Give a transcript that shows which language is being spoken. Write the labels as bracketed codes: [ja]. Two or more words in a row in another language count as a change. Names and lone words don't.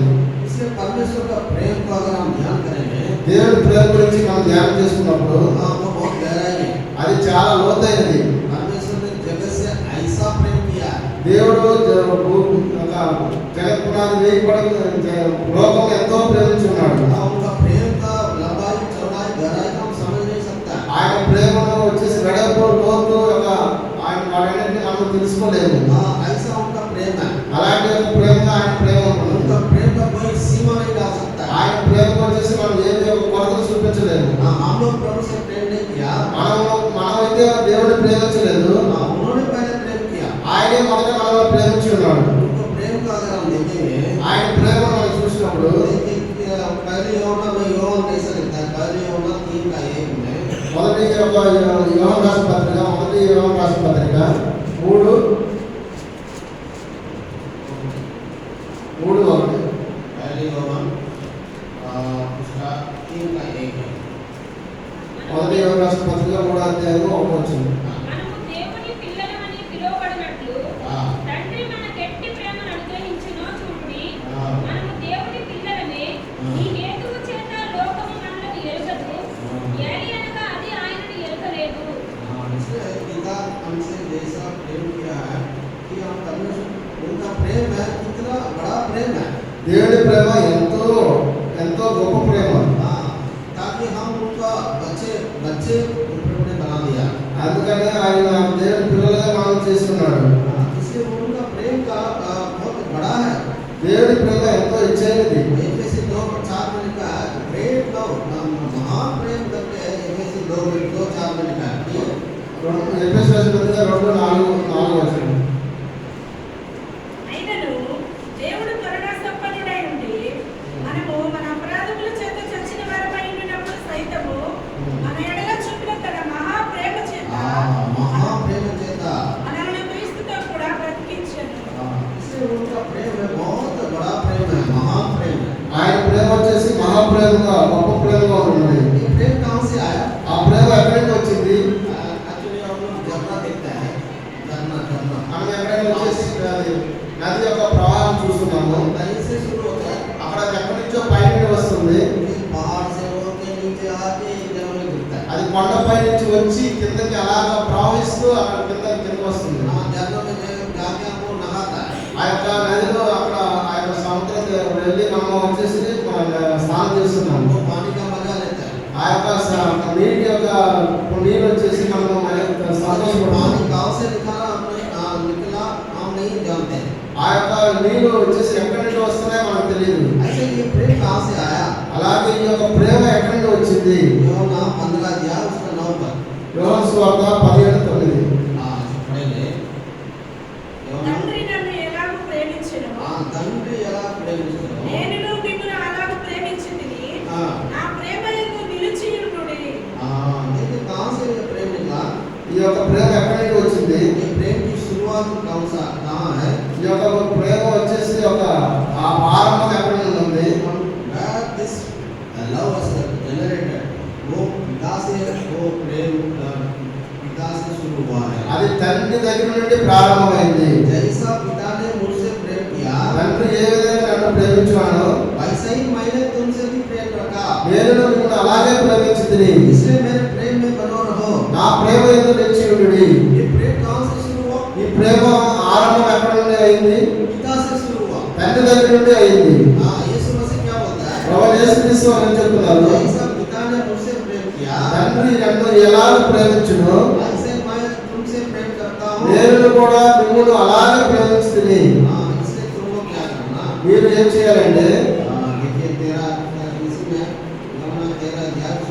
[hi] इसलिए परमेश्वर का प्रेम को अगर हम ध्यान करेंगे, [te] దేవుడి ప్రేమ గురించి మనం ధ్యానం చేసుకున్నప్పుడు [hi] वो बहुत गहराई है. [te] అది చాలా లోతైనది. [hi] परमेश्वर ने जगत से ऐसा प्रेम किया. [te] దేవుడు జగత్ పునాది వేయబడి లోకం ఎంతో ప్రేమించున్నాడు. [hi] उनका प्रेम का लंबाई चौड़ाई गहराई हम समझ नहीं सकता. [te] ఆయన ప్రేమను వచ్చేసి వెడల్పు లోతు ఆయన వాడన్నిటిని మనం తెలుసుకోలేము. [hi] ऐसा उनका प्रेम है. [te] అలాంటి ఒక ప్రేమ ఆయన ప్రేమ ఉంటుంది. [hi] उनका प्रेम का कोई सीमा नहीं डाल सकता. [te] ఆయన ప్రేమ వచ్చేసి మనం ఏది ఒక కొలతలు చూపించలేము. [hi] हम लोग प्रभु से प्रेम नहीं किया, [te] మనమైతే దేవుడిని ప్రేమించలేదు. [hi] उन्होंने पहले प्रेम किया. [te] ఆయనే మొదట మనల్ని ప్రేమించి ఉన్నాడు. [hi] उनको प्रेम का अगर हम देखेंगे, [te] ఆయన ప్రేమ మనం చూసినప్పుడు [hi] पहले यूहन्ना में यूहन्ना कैसा लिखता है, पहले यूहन्ना 3:1 में [te] మొదటి యోహాను రాసిన పత్రిక 3:1 [hi] पहले यूहन्ना उसका 3:1 है. [te] మొదటి యోహాను రాసిన పత్రిక 3:1 మనము దేవుని పిల్లలమని పిలువబడినట్లు తండ్రి మనకెట్టి ప్రేమను అనుగ్రహించునో చూడుడి. మనము దేవుని పిల్లలమే. ఈ హేతువు చేత లోకము మనల్ని ఎరుగదు. ఏలి అనగా అది ఆయనను ఎరుగలేదు. [hi] इसलिए पिता हमसे जैसा प्रेम किया है कि हम परमेश्वर उनका प्रेम है, कितना बड़ा प्रेम है. [te] దేవుడి ప్రేమ ఎంతో ఎంతో గొప్ప ప్రేమ. [hi] ताकि हम उनका बच्चे ने बना दिया. [te] అందుకనే ఆయన దేవుడి పిల్లలుగా మనం చేస్తున్నాడు. [hi] इसलिए उनका प्रेम का बहुत बड़ा है. [te] దేవుడి ప్రేమ ఎంతో ఇచ్చైనది. [hi] एफएसी 2:4 में लिखा है [en] great love, [hi] महान प्रेम करके एफएसी 2:4 में लिखा है. [te] ఎఫెసు రాసిన పత్రిక 2:4 అయినను దేవుడు కరుణా సంపన్నుడై ఉండి మనము మన అపరాధముల చేత చచ్చిన వారమై ఉండినప్పుడు సైతము మన ఎడల చూపిన తన మహా ప్రేమ చేత మనల్ని క్రీస్తుతో కూడా బ్రతికించెను. [hi] इसलिए उनका प्रेम है, बहुत बड़ा प्रेम है, महान प्रेम है. [te] ఆయన ప్రేమ వచ్చేసి మహాప్రేమగా గొప్ప ప్రేమగా ఉన్నది. [hi] ये प्रेम कहाँ से आया? [te] ఆ ప్రేమ ఎక్కడి నుంచి వచ్చింది? [hi] एक्चुअली हम लोग झरना देखते हैं, झरना [te] మనం ఎక్కడైనా వచ్చేసి నది యొక్క ప్రవాహం చూస్తున్నాము. [hi] कहीं से शुरू होता है, [te] అక్కడ ఎక్కడి నుంచో పైకి వస్తుంది. [hi] फिर पहाड़ से होके नीचे आके जल में गिरता है. [te] అది కొండపై నుంచి వచ్చి కిందకి అలాగా ప్రవహిస్తూ అక్కడ కిందకి వస్తుంది. [hi] झरना में जाके हमको नहाता है. [te] ఆ యొక్క నదిలో అక్కడ ఆ యొక్క సముద్రం వెళ్ళి మనం వచ్చేసి స్నానం చేస్తున్నాము. [hi] वो पानी का मजा लेता है. [te] ఆ యొక్క నీటి యొక్క నీరు వచ్చేసి మనము సంతోషపడతాము. [hi] पानी गाँव से निकला हम नहीं जानते. [te] ఆ యొక్క నీరు వచ్చేసి ఎక్కడి నుంచి వస్తున్నాయో మనకు తెలియదు. [hi] ऐसे ये प्रेम कहाँ से आया? [te] అలాగే ఈ యొక్క ప్రేమ ఎక్కడి నుంచి వచ్చింది? [hi] यूहन्ना 15 अध्याय उसका 9 पर. [te] యోహాను సువార్త 17:9. [hi] पढ़ेंगे. [te] తండ్రి నన్ను ఎలాగూ ప్రేమించెను, తండ్రి ఎలా ప్రేమించాడో నేనును మిమ్మును అలాగూ ప్రేమించితిని. నా ప్రేమ యందు నిలిచియుండుడి. [hi] देखिए कहाँ से ये प्रेम निकला? [te] ఈ యొక్క ప్రేమ ఎక్కడి నుంచి వచ్చింది? [hi] ये प्रेम की शुरुआत कहाँ है? [te] ఈ యొక్క ప్రేమ వచ్చేసి ఒక ఆ ఆరంభం ఎక్కడి నుంచి ఉంది? [en] Where this love was generated, [hi] वो पिता से वो प्रेम पिता से शुरू हुआ है. [te] అది తండ్రి దగ్గర నుండి ప్రారంభమైంది. [hi] जैसा पिता ने मुझसे प्रेम किया, [te] తండ్రి ఏ విధంగా నన్ను ప్రేమించాడో [hi] वैसे ही मैंने तुमसे भी प्रेम रखा. [te] నేను మిమ్మల్ని అలాగే ప్రేమించితిని. [hi] इसलिए मेरे प्रेम में बनो रहो. [te] నా ప్రేమ యందు నిలిచియుండుడి. [hi] ये प्रेम कहाँ से शुरू हुआ? [te] ఈ ప్రేమ ఆరంభం ఎక్కడ నుండి అయింది? [hi] पिता से शुरू हुआ. [te] తండ్రి దగ్గర నుండి అయింది. [hi] यीशु मसीह क्या बोलता है? [te] ప్రభువు యేసుక్రీస్తు అని చెప్తున్నారు. [hi] जैसा पिता ने मुझसे प्रेम किया, [te] తండ్రి నన్ను ఎలా ప్రేమించునో [hi] ऐसे मैं तुमसे प्रेम करता हूँ. [te] నేను కూడా మిమ్మల్ని అలాగే ప్రేమించుతిని. [hi] इसलिए तुमको क्या करना? [te] మీరు ఏం చేయాలంటే [hi] देखिए 13 इसमें 13